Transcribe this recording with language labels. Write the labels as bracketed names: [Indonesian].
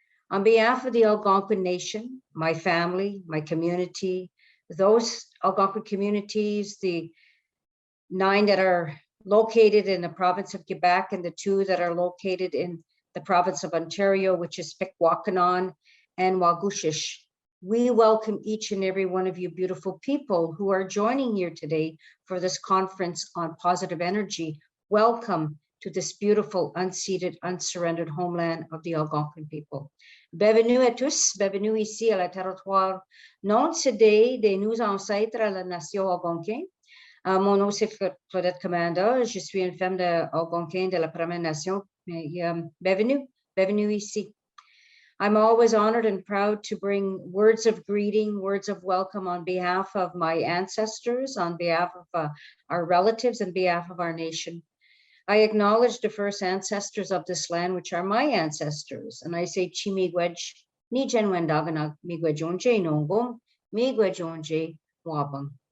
[English] On behalf of the Algonquin Nation, my family, my community, those Algonquin communities, the 9 that are located in the province of Quebec and the 2 that are located in the province of Ontario, which is Pikwakanon and Wagushish. We welcome each and every one of you beautiful people who are joining here today for this conference on positive energy. Welcome to this beautiful, unceded, unsurrendered homeland of the Algonquin people. [French] Bienvenue à tous, bienvenue ici à la territoire non cédé de nos ancêtres à la nation algonquine. Mon nom c'est Claudette Commanda, je suis une femme algonquine de la Première Nation. Bienvenue, bienvenue ici. [English] I'm always honored and proud to bring words of greeting, words of welcome on behalf of my ancestors, on behalf of our relatives, and behalf of our nation. I acknowledge the first ancestors of this land, which are my ancestors. And I say, [Algonquin] Chimigwej, ni Jenwendagana, Migwejonje Nongum, Migwejonje Wabang.